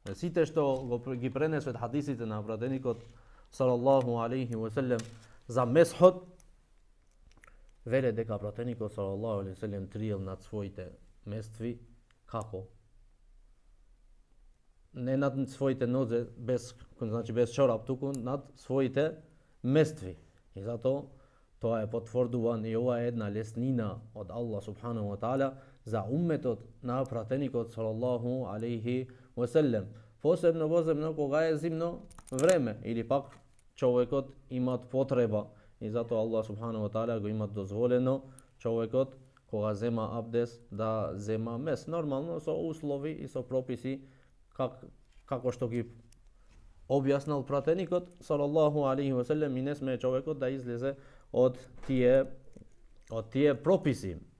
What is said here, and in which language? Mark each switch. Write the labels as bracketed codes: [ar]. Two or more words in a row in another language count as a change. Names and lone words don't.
[mk] Сите што ги пренесват хадисите на пратеникот [ar] صلى الله عليه وسلم [mk] за месхот, веле дека пратеникот [ar] صلى الله عليه وسلم [mk] триел над своите местви како? Не над своите нозе без, значи без чорап, туку над своите местви. И затоа тоа е потврдуван и ова е една леснина од Аллах [ar] سبحانه وتعالى [mk] за умметот на пратеникот [ar] صلى الله عليه وسلم. [mk] Посебно кога е зимно време или пак човекот имат потреба и затоа Аллах [ar] سبحانه وتعالى [mk] го имат дозволено човекот кога зема абдес да зема мес, нормално со услови и со прописи како што ги објаснал пратеникот [ar] صلى الله عليه وسلم, [mk] и не сме човекот да излезе од тие прописи.